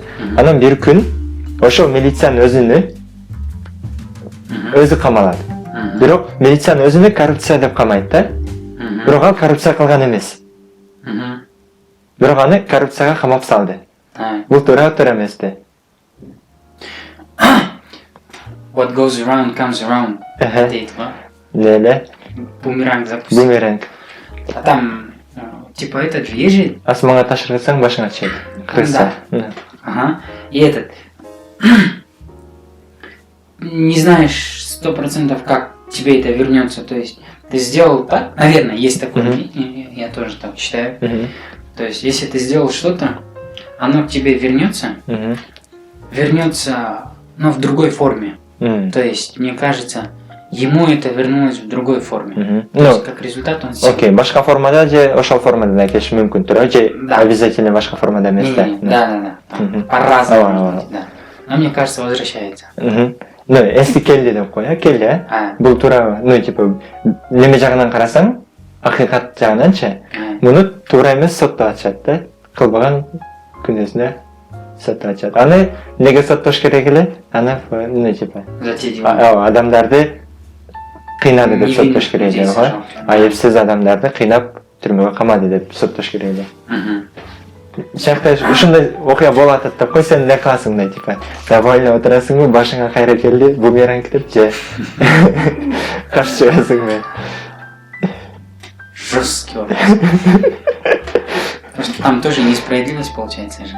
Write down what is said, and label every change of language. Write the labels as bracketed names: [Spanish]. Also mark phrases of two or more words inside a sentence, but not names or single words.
[Kyrgyz] Анан бир күн ошол милициянын өзү камалат. Бирок милициянын өзүнө коррупция деп камайт да. Бирок ал коррупция кылган эмес. Бирок аны коррупцияга камап салды. Бул туура эмеспи? [English] What goes around comes around. [Kyrgyz] Дейт го. Леле. [Russian] Бумеранг запустил. Бумеранг. А там, типа, этот же есть же. [Kyrgyz] Асманга ташырсаң башыңа чейин. [Russian] Крыса. Ага. И этот. Не знаешь 100% как тебе это вернется. То есть ты сделал так. Наверное, есть такое. Я тоже так считаю. То есть если ты сделал что-то, оно к тебе вернется. Вернется, но в другой форме. То есть, мне кажется, ему это вернулось в другой форме. То есть, как результат он сделал. Окей, [Kyrgyz] башка формада же ошол формада да келиши мүмкүн турбу же обязательно башка формада эмес да? [Russian] Да. По-разному, да. Но мне кажется, возвращается. [Kyrgyz] Эски келди деп кой, келди, бул туура, типа, неме жагынан карасаң, акыйкат жагынанчы, муну туура эмес сотто ачат да, кылбаган күнөөсүнө сотто ачат. Аны неге соттош керек эле? Аны типа, адамдарды кыйнады деп соттош керек эле го. Айыпсыз адамдарды кыйнап түрмөгө камады деп соттош керек эле. Шахта ушундай окуя болуп атат деп кой, сен эмне кыласың да, типа, ойлоп отурасыңбы, башыңа кайра келди, бумеранг деп же каршы чыгасыңбы? [Russian] Жесткий вопрос. Потому что там тоже несправедливость получается же.